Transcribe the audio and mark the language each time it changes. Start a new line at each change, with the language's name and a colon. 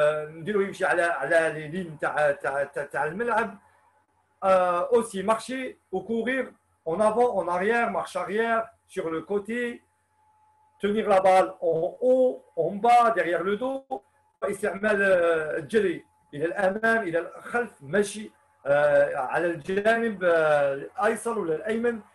Arabic: نديرو يمشي على لي لين تاع الملعب.
French: aussi marcher ou courir en avant, en arrière, marche arrière, sur le côté, tenir la balle en haut, en bas, derrière le dos.
Arabic: استعمال الجري الى الامام الى الخلف، مشي على الجانب الايسر ولا الايمن.